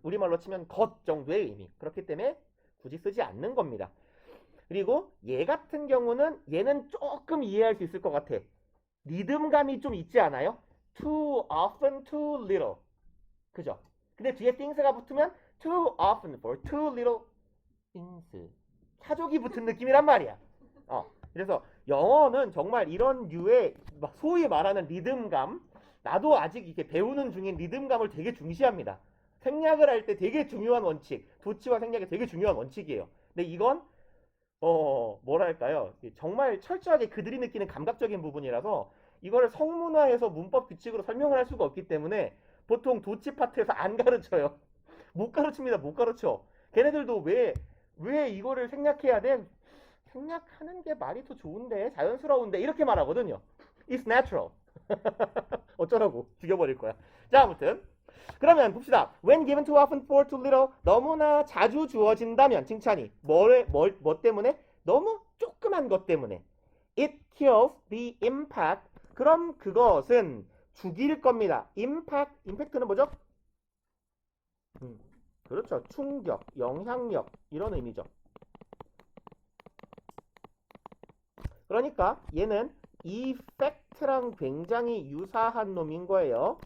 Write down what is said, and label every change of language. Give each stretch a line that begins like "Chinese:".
Korean: 우리말로 치면 것 정도의 의미. 그렇기 때문에 굳이 쓰지 않는 겁니다. 그리고 얘 같은 경우는 얘는 조금 이해할 수 있을 것 같아. 리듬감이 좀 있지 않아요?
English: Too often, too little.
Korean: 그죠? 근데 뒤에 things가 붙으면
English: too often for too little things.
Korean: 사족이 붙은 느낌이란 말이야. 그래서 영어는 정말 이런 류의 막 소위 말하는 리듬감, 나도 아직 이렇게 배우는 중인 리듬감을 되게 중시합니다. 생략을 할 때 되게 중요한 원칙, 도치와 생략이 되게 중요한 원칙이에요. 근데 이건 뭐랄까요, 정말 철저하게 그들이 느끼는 감각적인 부분이라서 이거를 성문화해서 문법 규칙으로 설명을 할 수가 없기 때문에 보통 도치 파트에서 안 가르쳐요. 못 가르칩니다. 못 가르쳐. 걔네들도 왜 이거를 생략해야 돼? 생략하는 게 말이 더 좋은데, 자연스러운데, 이렇게 말하거든요.
English: It's natural.
Korean: 어쩌라고. 죽여버릴 거야. 자, 아무튼 그러면 봅시다.
English: When given too often for too little,
Korean: 너무나 자주 주어진다면 칭찬이 뭐 때문에? 너무 조그만 것 때문에.
English: It kills the impact.
Korean: 그럼 그것은 죽일 겁니다. impact는 뭐죠? 그렇죠. 충격, 영향력 이런 의미죠. 그러니까 얘는 effect랑 굉장히 유사한 놈인 거예요.